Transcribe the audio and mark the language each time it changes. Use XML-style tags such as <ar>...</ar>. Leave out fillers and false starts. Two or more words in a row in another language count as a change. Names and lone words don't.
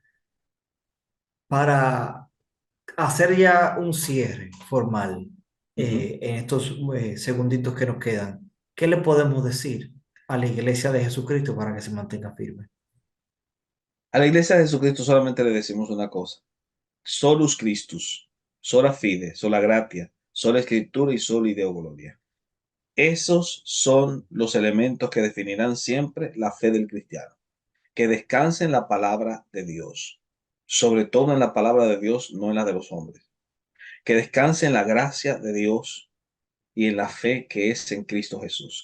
<es>Para hacer ya un cierre formal Ujú. en estos segunditos que nos quedan, ¿qué le podemos decir a la iglesia de Jesucristo para que se mantenga firme? A la iglesia de Jesucristo solamente le decimos una cosa.</es> <la>Solus Christus, sola fide, sola gratia, sola</la> <es>escritura y</es> <la>sola Deo gloria.</la> <es>Esos son los elementos que definirán siempre la fe del cristiano. Que descanse en la palabra de Dios, sobre todo en la palabra de Dios, no en la de los hombres. Que descanse en la gracia de Dios y en la fe que es en Cristo Jesús.</es>